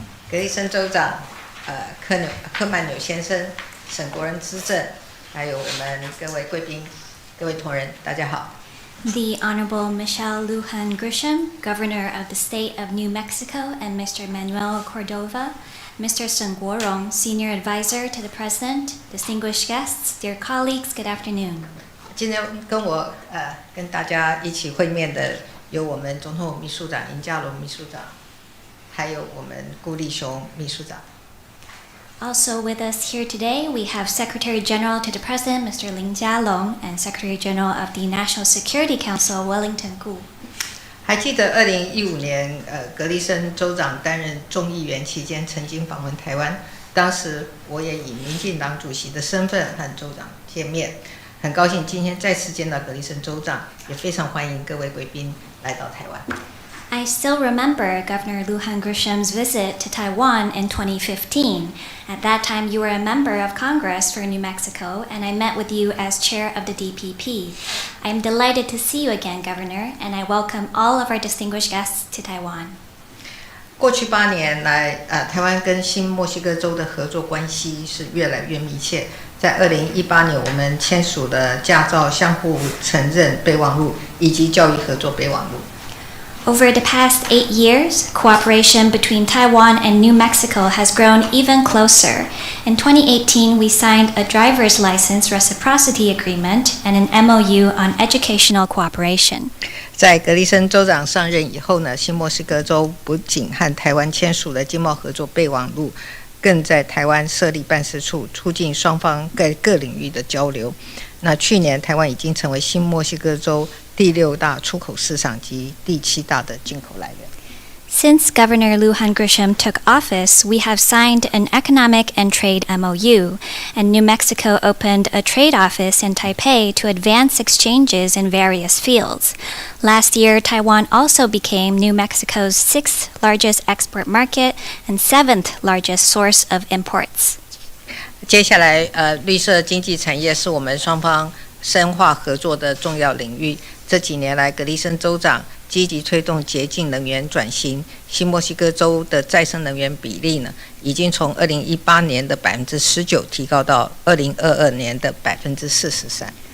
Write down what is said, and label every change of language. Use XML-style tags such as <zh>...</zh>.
<zh>葛丽森州长，柯曼纽先生，沈国仁资政，还有我们各位贵宾、各位同仁，大家好。</zh> <en>The Honorable Michelle Lujan Grisham, Governor of the State of New Mexico, and Mr. Manuel Cordova, Mr. Shen Guorong, Senior Advisor to the President, distinguished guests, dear colleagues, good afternoon.</en> <zh>今天跟大家一起会面的有我们总统秘书长林佳龙秘书长，还有我们顾立雄秘书长。</zh> <en>Also with us here today, we have Secretary General to the President, Mr. Lin Jialong, and Secretary General of the National Security Council, Wellington Gu.</en> <zh>还记得2015年，葛丽森州长担任众议员期间，曾经访问台湾。当时我也以民进党主席的身份和州长见面，很高兴今天再次见到葛丽森州长，也非常欢迎各位贵宾来到台湾。</zh> <en>I still remember Governor Lujan Grisham's visit to Taiwan in 2015. At that time, you were a member of Congress for New Mexico, and I met with you as chair of the DPP. I am delighted to see you again, Governor, and I welcome all of our distinguished guests to Taiwan.</en> <zh>过去8年来，台湾跟新墨西哥州的合作关系是越来越密切。在2018年，我们签署了驾照相互承认备忘录以及教育合作备忘录。</zh> <en>Over the past 8 years, cooperation between Taiwan and New Mexico has grown even closer. In 2018, we signed a driver's license reciprocity agreement and an MOU on educational cooperation.</en> <zh>在葛丽森州长上任以后呢，新墨西哥州不仅和台湾签署了经贸合作备忘录，更在台湾设立办事处，促进双方各领域的交流。那去年台湾已经成为新墨西哥州第6大出口市场及第7大的进口来源。</zh> <en>Since Governor Lujan Grisham took office, we have signed an economic and trade MOU, and New Mexico opened a trade office in Taipei to advance exchanges in various fields. Last year, Taiwan also became New Mexico's 6th largest export market and 7th largest source of imports.</en> <zh>接下来，绿色经济产业是我们双方深化合作的重要领域。这几年来，葛丽森州长积极推动洁净能源转型，新墨西哥州的再生能源比例呢，已经从2018年的19%提高到2022年的43%。</zh>